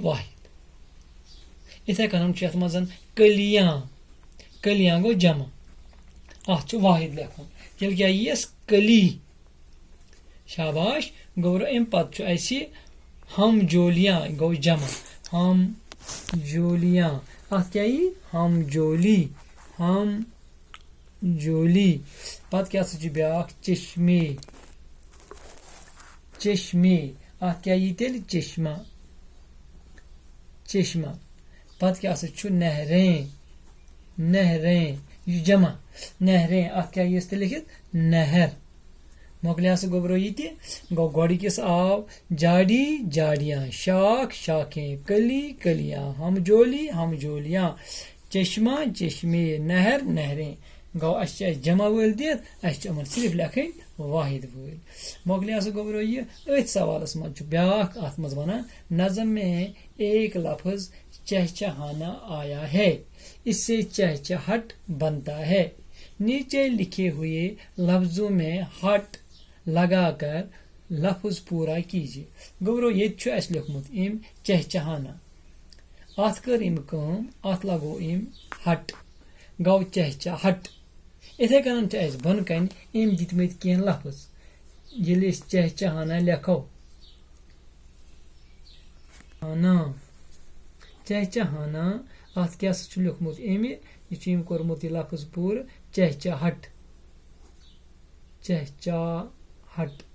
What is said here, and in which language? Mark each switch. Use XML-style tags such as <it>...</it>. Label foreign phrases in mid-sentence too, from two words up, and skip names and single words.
<ks>واحد یِتھَے کٔنۍ چھُ یَتھ منٛز کلیاں کلیاں گوٚو جمع اَتھ چھُ واحد لیکھُن تیٚلہِ کیٛاہ یِیَس کلی شاباش گوٚبرو اَمہِ پَتہٕ چھُ اَسہِ ہم جولیاں گوٚو جمع ہم جولیاں اَتھ کیٛاہ یی ہم جولی ہم جولی پَتہٕ کیٛاہ سا چھُ بیٛاکھ چشمے چشمے اَتھ کیٛاہ یی تیٚلہِ چشمہ چشمہ پَتہٕ کیٛاہ سا چھُ نہریں نہریں یہِ چھُ جمع نہریں اَتھ کیٛاہ ییٖس تیٚلہِ لیکھِتھ نہر مۄکلیو سا گوٚبرو یہِ تہِ گوٚو گۄڈٕکِس آو جاڑی جاڑیاں شاخ شاخیں کلی کلیاں ہم جولیاں چشمہ چشمے نہر نہریں گوٚو اَسہِ جمع وٲلۍ دِتھ اَسہِ چھِ یِمن صرف لیکھٕنۍ واحد وٲلۍ مۄکلیو سا گوٚبرو یہِ أتھۍ سوالَس منٛز چھُ بیٛاکھ اَتھ منٛز وَنان</ks> <ur>نظم میں ایک لفظ چہچہانا آیا ہے اس سے چہچہٹ بنتا ہے نیچے لکھے ہوئے لفظوں میں ہٹ لگا کر لفظ پورا کیجیے</ur> <ks>گوٚبرو ییٚتہِ چھُ اَسہِ لیوٚکھمُت أمۍ چہچہانا اَتھ کٔر أمۍ کٲم اَتھ لگوو أمۍ ہٹ گوٚو چہچہٹ یِتھَے کٔنۍ چھِ اَسہِ بۄنہٕ کَنہِ أمۍ دِتمٕتۍ کینٛہہ لفظ ییٚلہِ أسۍ چہچہانا لیکھو چہچہانا اَتھ کیٛاہ سا چھُ لیوٚکھمُت أمۍ یہِ چھُ أمۍ کوٚرمُت یہِ لفظ پوٗرٕ چہچہٹ چہچہٹ</ks>